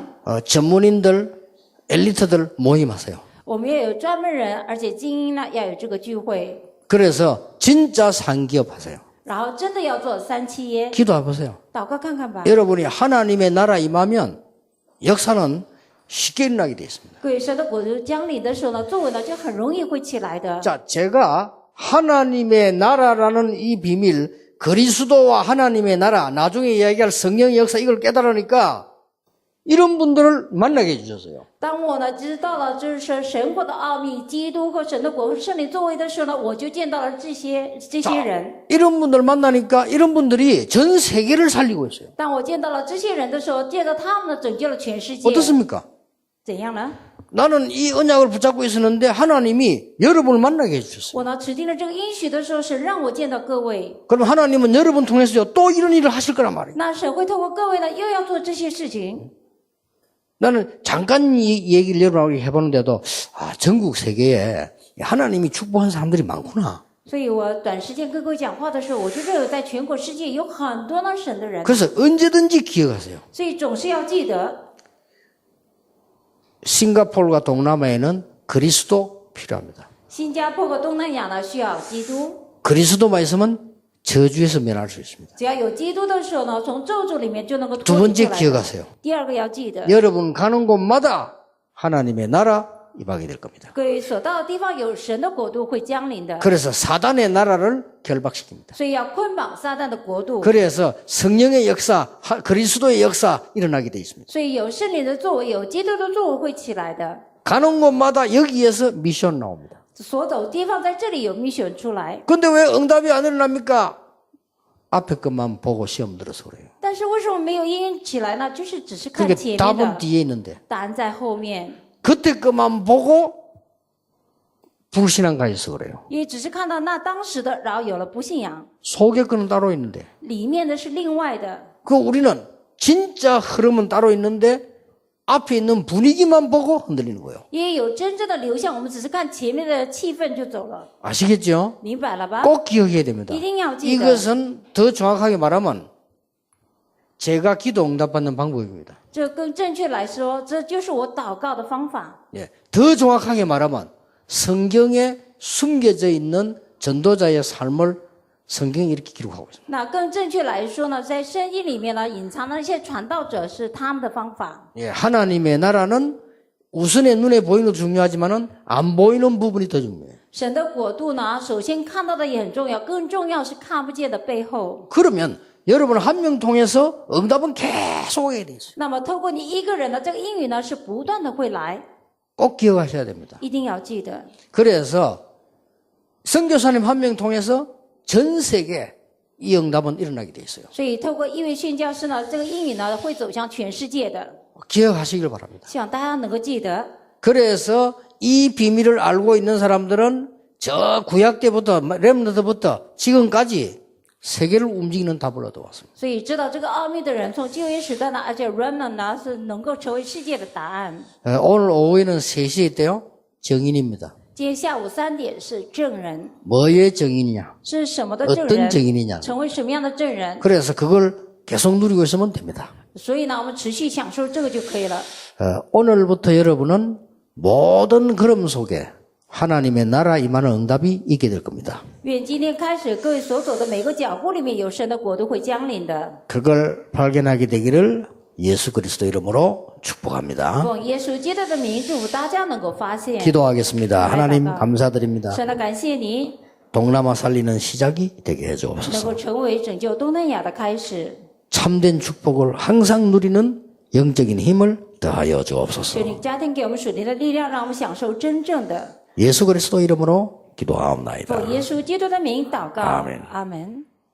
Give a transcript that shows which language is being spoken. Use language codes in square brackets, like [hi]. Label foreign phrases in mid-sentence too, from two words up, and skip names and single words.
[ko] 전문인들, 엘리트들 모임하세요. [zh] 我们要有专门人，而且精英呢要有这个聚会， [ko] 그래서 진짜 상기업 하세요. [zh] 然后真的要做3期耶， [ko] 기도해 보세요. [zh] 祷告看看吧。 [ko] 여러분이 하나님의 나라 임하면 역사는 쉽게 일어나게 되어 있습니다. [zh] 各位神的国度降临的时候呢，作为呢就很容易会起来的。 [ko] 자, 제가 하나님의 나라라는 이 비밀, 그리스도와 하나님의 나라, 나중에 이야기할 성령의 역사 이걸 깨달으니까 이런 분들을 만나게 해주셨어요. [zh] 当我呢知道了就是神国的奥秘，基督和神的国圣灵作为的时候呢，我就见到了这些人。 [ko] 이런 분들 만나니까 이런 분들이 전 세계를 살리고 있어요. [zh] 当我见到了这些人的时候，见到他们呢拯救了全世界。 [ko] 어떻습니까? [zh] 怎样呢？ [ko] 나는 이 언약을 붙잡고 있었는데 하나님이 여러분을 만나게 해주셨어요. [zh] 我呢持定了这个应许的时候，神让我见到各位。 [ko] 그럼 하나님은 여러분 통해서 또 이런 일을 하실 거란 말이에요. [zh] 那神会透过各位呢，又要做这些事情。 [ko] 나는 잠깐 이 얘기를 여러분하고 해보는데도 전국 세계에 하나님이 축복한 사람들이 많구나. [zh] 所以我短时间跟各位讲话的时候，我就认为在全国世界有很多呢神的人， [ko] 그래서 언제든지 기억하세요. [zh] 所以总是要记得， [ko] 싱가포르와 동남아에는 그리스도 필요합니다. [zh] 新加坡和东南亚呢需要基督， [ko] 그리스도만 있으면 저주에서 면할 수 있습니다. [zh] 只要有基督的时候呢，从咒诅里面就能够 [ko] 두 [zh] 脱离 [ko] 번째 [zh] 出来的。 [ko] 기억하세요. [zh] 第二个要记得， [ko] 여러분 가는 곳마다 하나님의 나라 임하게 될 겁니다. [zh] 各位所到的地方有神的国度会降临的， [ko] 그래서 사단의 나라를 결박시킵니다. [zh] 所以要捆绑撒旦的国度， [ko] 그래서 성령의 역사, 그리스도의 역사 일어나게 돼 있습니다. [zh] 所以有圣灵的作为，有基督的作为会起来的。 [ko] 가는 곳마다 여기에서 미션 나옵니다. [zh] 所走的地方在这里有mission出来， [ko] 근데 왜 응답이 안 일어납니까? 앞에 것만 보고 시험 들어서 그래요. [zh] 但是为什么没有应验起来呢？就是只是看 [ko] 그게 [zh] 前面 [ko] 답은 [zh] 的， [ko] 뒤에 있는데 [zh] 答案在后面。 [ko] 그때 것만 보고 불신앙 가져서 그래요. [zh] 因为只是看到那当时的，然后有了不信仰， [ko] 속의 거는 따로 있는데 [zh] 里面的是另外的。 [ko] 그 우리는 진짜 흐름은 따로 있는데 앞에 있는 분위기만 보고 흔들리는 거예요. [zh] 因为有真正的流向，我们只是看前面的气氛就走了， [ko] 아시겠죠? [zh] 明白了吧？ [ko] 꼭 기억해야 됩니다. [zh] 一定要记得。 [ko] 이것은 더 정확하게 말하면 제가 기도 응답받는 방법입니다. [zh] 这更正确来说，这就是我祷告的方法。 [ko] 예, 더 정확하게 말하면 성경에 숨겨져 있는 전도자의 삶을 성경이 이렇게 기록하고 있습니다. [zh] 那更正确来说呢，在圣经里面呢，隐藏的那些传道者是他们的方法。 [ko] 예, 하나님의 나라는 우선에 눈에 보이는 것도 중요하지만은 안 보이는 부분이 더 중요해요. [zh] 神的国度呢，首先看到的也很重要，更重要是看不见的背后。 [ko] 그러면 여러분 한 명 통해서 응답은 계속 오게 돼 있어요. [zh] 那么透过你一个人的这个应允呢，是不断的会来， [ko] 꼭 기억하셔야 됩니다. [zh] 一定要记得。 [ko] 그래서 선교사님 한 명 통해서 전 세계 이 응답은 일어나게 돼 있어요. [zh] 所以透过一位宣教师呢，这个应允呢会走向全世界的， [ko] 기억하시길 바랍니다. [zh] 希望大家能够记得。 [ko] 그래서 이 비밀을 알고 있는 사람들은 저 구약 때부터 렘넌트부터 지금까지 세계를 움직이는 답을 얻어왔습니다. [zh] 所以知道这个奥秘的人，从旧约时代呢，而且 remnant 呢是能够成为世界的答案。 [ko] 오늘 오후에는 3시에 있대요. 정인입니다. [zh] 今天下午3点是证人， [ko] 뭐의 정인이냐? [zh] 是什么的 [ko] 어떤 [zh] 证人？ [ko] 정인이냐? [zh] 成为什么样的证人？ [ko] 그래서 그걸 계속 누리고 있으면 됩니다. [zh] 所以呢，我们持续享受这个就可以了。 [ko] 오늘부터 여러분은 모든 걸음 속에 하나님의 나라 임하는 응답이 있게 될 겁니다. [zh] 愿今天开始，各位所走的每个脚步里面有神的国度会降临的。 [ko] 그걸 발견하게 되기를 예수 그리스도 이름으로 축복합니다. [zh] 奉耶稣基督的名，祝福大家能够发现。 [ko] 기도하겠습니다. 하나님 감사드립니다. [zh] 神的感谢你， [ko] 동남아 살리는 시작이 되게 [zh] 能 [ko] 해주옵소서. [zh] 够成为拯救东南亚的开始。 [ko] 참된 축복을 항상 누리는 영적인 힘을 더하여 [zh] 求 [ko] 주옵소서. [zh] 你加添给我们属灵的力量，让我们享受真正的。 [ko] 예수 그리스도 이름으로 기도하옵나이다. [zh] 奉耶稣基督的名祷告， [ko] 아멘 [zh] 阿门。